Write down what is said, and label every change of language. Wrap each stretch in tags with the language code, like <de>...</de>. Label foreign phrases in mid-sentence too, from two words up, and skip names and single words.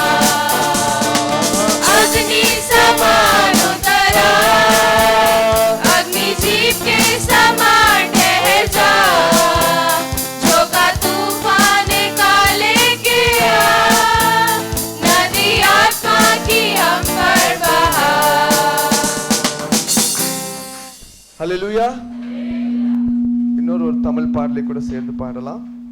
<hi>अग्नि समान उतरा, अग्नि जीत के समान ठहर जा, झोंका तूफान का लेके आ, नदी आत्मा की हम पर बहा।</hi> <ta>ஹல்லேலூயா. இன்னொரு ஒரு தமிழ் பாடலை கூட சேர்ந்து பாடலாம்.</ta>